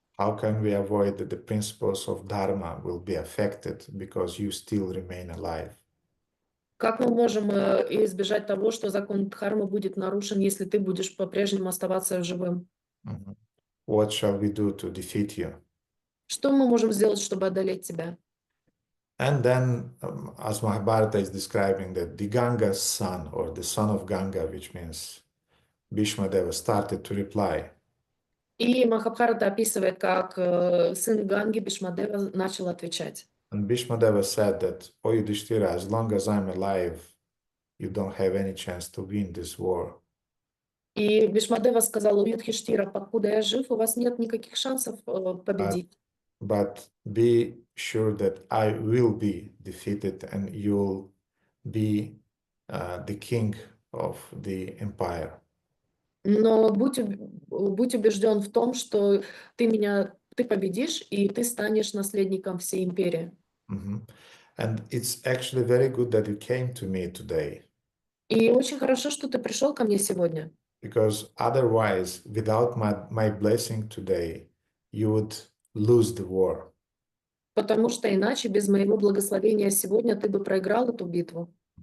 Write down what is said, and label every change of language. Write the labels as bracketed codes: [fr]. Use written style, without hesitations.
[en] How can we avoid that the principles of Dharma will be affected because you still remain alive? [ru] Как мы можем избежать того, что закон Дхармы будет нарушен, если ты будешь по-прежнему оставаться живым? Mhm. [en] What shall we do to defeat you? [ru] Что мы можем сделать, чтобы одолеть тебя? [en] And then, as Mahabharata is describing that the Ganga's son, or the son of Ganga, which means Bhishmadeva, started to reply. [ru] И Махабхарата описывает, как сын Ганги Бхишмадева начал отвечать. [en] And Bhishmadeva said that, O Yudhishthira, as long as I'm alive, you don't have any chance to win this war. [ru] И Бхишмадева сказал: у Юдхиштира, покуда я жив, у вас нет никаких шансов победить. [en] But be sure that I will be defeated and you'll be the king of the empire. [ru] Но будь убежден в том, что ты победишь, и ты станешь наследником всей империи. Mhm. [en] And it's actually very good that you came to me today, [ru] И очень хорошо, что ты пришел ко мне сегодня. [en] because otherwise, without my blessing today, you would lose the war. [ru] Потому что иначе без моего благословения сегодня ты бы проиграл эту битву.